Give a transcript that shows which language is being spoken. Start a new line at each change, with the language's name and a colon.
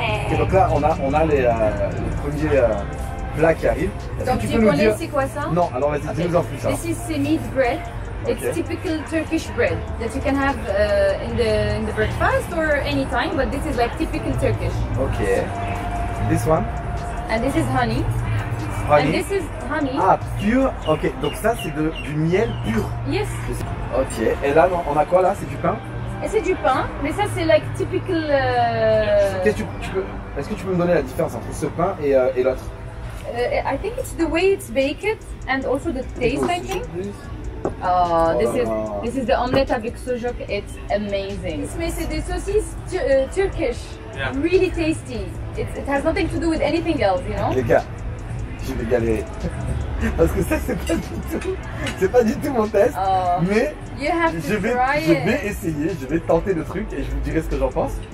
French: Et donc là, on a les premiers plats qui arrivent. Donc tu connais c'est quoi ça? Non, alors vas-y, dis-nous en plus.
English: This is semit bread. It's typical Turkish bread that you can have in the breakfast or any time, but this is like typical Turkish. Okay. This one? And this is honey. Honey? And this is honey.
French: Ah, pur. Ok, donc ça c'est du miel pur.
English: Yes.
French: Ok, et là on a quoi là? C'est du pain? Et c'est du pain, mais ça c'est
English: like typical.
French: Est-ce que tu peux me donner la différence entre ce pain et l'autre?
English: I think it's the way it's baked and also the taste, I think. Oh, this is the omelette
French: avec
English: sucuk. It's amazing.
French: Mais c'est des saucisses
English: Turkish, really tasty. It has nothing to do with anything else, you know.
French: Les gars, je vais galérer parce que ça c'est pas du tout mon test, mais je vais essayer, je vais tenter le truc et je vous dirai ce que j'en pense.